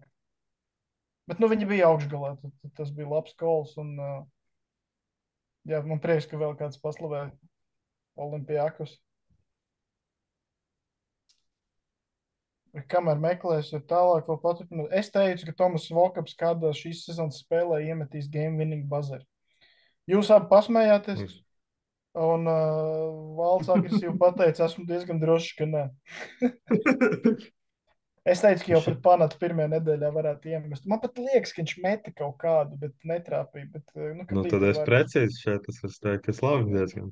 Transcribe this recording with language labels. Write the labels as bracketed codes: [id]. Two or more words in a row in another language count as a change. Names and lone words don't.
[lv] Bet nu, viņi bija augšgalā, tad tas bija labs kols, un jā, man prieks, ka vēl kāds paslavē Olimpiakos. Kamēr meklēs, ir tālāk vēl paturpināt. Es teicu, ka Tomas Vokaps kādā šīs sezonas spēlē iemetīs [en] game winning buzzer. [lv] Jūs abi pasmējāties, un Valds agresīvi pateica, esmu diezgan drošs, ka nē. Es teicu, ka jau pret Panatu pirmajā nedēļā varētu iemest. Man pat liekas, ka viņš meta kaut kādu, bet netrāpīja. Bet, Nu, tad es precīzi šeit, tas var teikt, ka es labi diezgan.